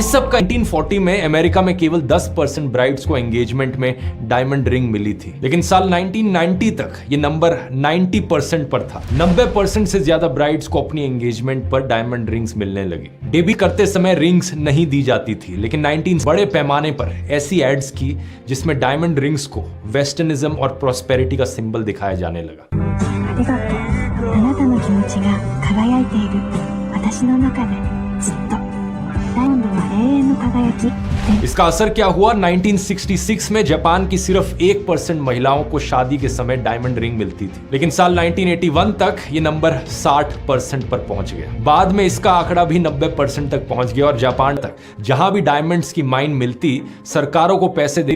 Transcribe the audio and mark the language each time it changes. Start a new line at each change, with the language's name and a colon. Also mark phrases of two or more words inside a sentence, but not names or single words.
Hindi: इस सब का 1940 में अमेरिका में केवल 10% ब्राइड्स को एंगेजमेंट में
English: diamond ring
Hindi: मिली थी, लेकिन साल 1990 तक ये नंबर 90% पर था। 90% से ज्यादा ब्राइड्स को अपनी एंगेजमेंट पर
English: diamond rings
Hindi: मिलने लगी। डेब्यू करते समय रिंग्स नहीं दी जाती थी, लेकिन 19 बड़े पैमाने पर ऐसी एड्स की जिसमें
English: diamond rings
Hindi: को वेस्टर्निज्म और प्रॉस्पेरिटी का सिंबल दिखाया जाने लगा।
Japanese: ありがとう。あなたの気持ちが輝いている。私の中でずっと。ダイヤモンドは永遠の輝き。
Hindi: इसका असर क्या हुआ? 1966 में जापान की सिर्फ 1% महिलाओं को शादी के समय
English: diamond ring
Hindi: मिलती थी, लेकिन साल 1981 तक ये नंबर 60% पर पहुंच गया। बाद में इसका आंकड़ा भी 90% तक पहुंच गया और जापान तक जहां भी डायमंड्स की माइन मिलती, सरकारों को पैसे दे।